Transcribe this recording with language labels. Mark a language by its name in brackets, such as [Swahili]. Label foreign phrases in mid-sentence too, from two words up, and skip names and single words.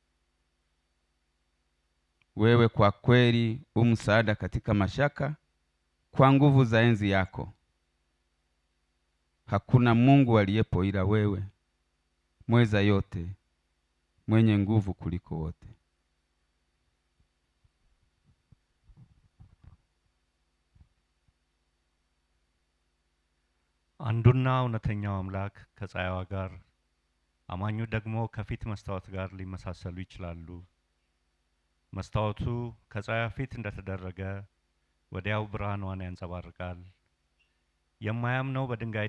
[Swahili] Wewe kwa kweli umsaada katika mashaka kwa nguvu za enzi yako. Hakuna Mungu aliyepo ila wewe, mweza yote, mwenye nguvu kuliko wote. [Amharic] አንዱና እውነተኛው አምላክ ከፀሐይዋ ጋር አማኙ ደግሞ ከፊት መስታወት ጋር ሊመሳሰሉ ይችላሉ። መስታወቱ ከፀሐይዋ ፊት እንደተደረገ ወዲያው ብርሃኗን ያንጸባርቃል። የማያምነው በድንጋይ